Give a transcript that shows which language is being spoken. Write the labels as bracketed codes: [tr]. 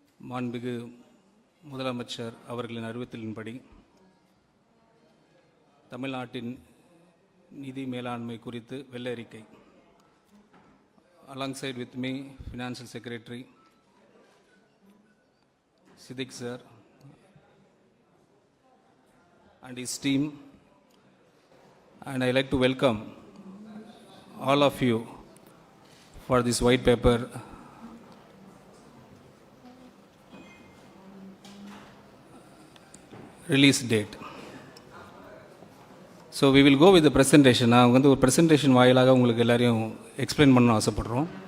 [ta] மாண்புமிகு முதலமைச்சர் அவர்களின் அறிவித்தலின்படி தமிழ்நாட்டின் நிதி மேலாண்மை குறித்து வெள்ளை அறிக்கை. [en] Alongside with me, Financial Secretary Siddiq sir and his team, and I like to welcome all of you for this white paper release date. So we will go with the presentation. [ta] நான் ஒரு presentation வாயிலாக உங்களுக்கு எல்லாரையும் explain பண்ண ஆசைப்படுறோம்.